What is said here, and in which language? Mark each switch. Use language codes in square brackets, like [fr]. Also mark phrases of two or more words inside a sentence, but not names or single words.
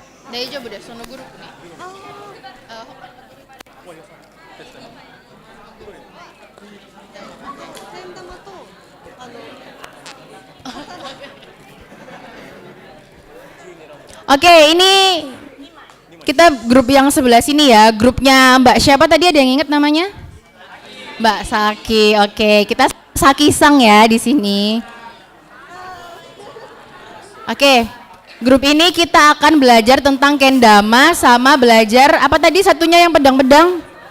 [ja] 大丈夫です。そのグループに。千玉と [id] Oke, ini kita grup yang sebelah sini ya. Grupnya Mbak siapa tadi, ada yang ingat namanya? Mbak Saki. Oke, kita Saki Sang ya di sini. Oke, grup ini kita akan belajar tentang kendama sama belajar apa tadi satunya yang pedang-pedang?